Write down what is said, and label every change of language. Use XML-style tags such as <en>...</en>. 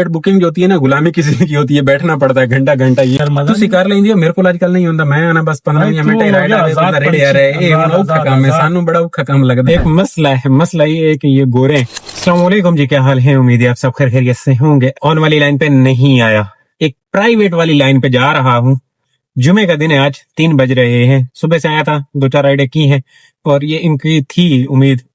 <hi>Booking जो होती है ना गुलामी की जिंदगी होती है, बैठना पड़ता है घंटा घंटा।</hi> <pa>ये ਤੁਸੀਂ ਕਰ ਲੈਂਦੀ ਹੋ, ਮੇਰੇ ਕੋਲ ਅੱਜ ਕੱਲ ਨਹੀਂ ਹੁੰਦਾ। ਮੈਂ ਆਣਾ ਬਸ 15 ਮਿੰਟ ਹੀ ਰਾਈਡ ਆਵੇ ਬੰਦਾ ਰੇੜੀ ਆ ਰਿਹਾ। ਇਹ ਹੁਣ ਔਖਾ ਕੰਮ ਹੈ, ਸਾਨੂੰ ਬੜਾ ਔਖਾ ਕੰਮ</pa> <hi>लगता है। एक मसला ये है कि ये गोरे। अस्सलाम वालेकुम जी, क्या हाल है? उम्मीद है आप सब खैरियत से होंगे। ऑन वाली लाइन पे नहीं आया, एक प्राइवेट वाली लाइन पे जा रहा हूँ। जुमे का दिन है, आज 3 बज रहे हैं। सुबह से आया था, 2-4 राइडें की हैं और ये इनकी थी उम्मीद।</hi>